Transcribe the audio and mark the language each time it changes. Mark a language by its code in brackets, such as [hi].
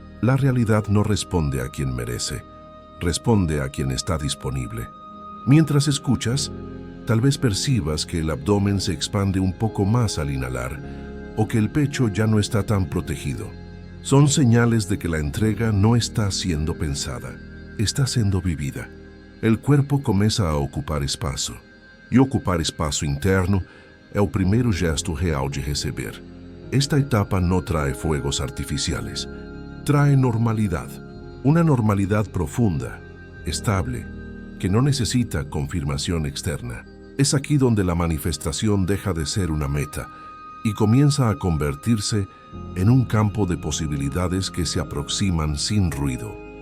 [es] La realidad no responde a quien merece, responde a quien está disponible. Mientras escuchas, tal vez percibas que el abdomen se expande un poco más al inhalar o que el pecho ya no está tan protegido. Son señales de que la entrega no está siendo pensada, está siendo vivida. El cuerpo [pt] começa a ocupar espaço. E ocupar espaço interno é o primeiro gesto real de receber. [es] Esta etapa no trae fuegos artificiales, trae normalidad. Una normalidad profunda, estable, que no necesita confirmación externa. Es aquí donde la manifestación deja de ser una meta y comienza a convertirse en un campo de posibilidades que se aproximan sin ruido.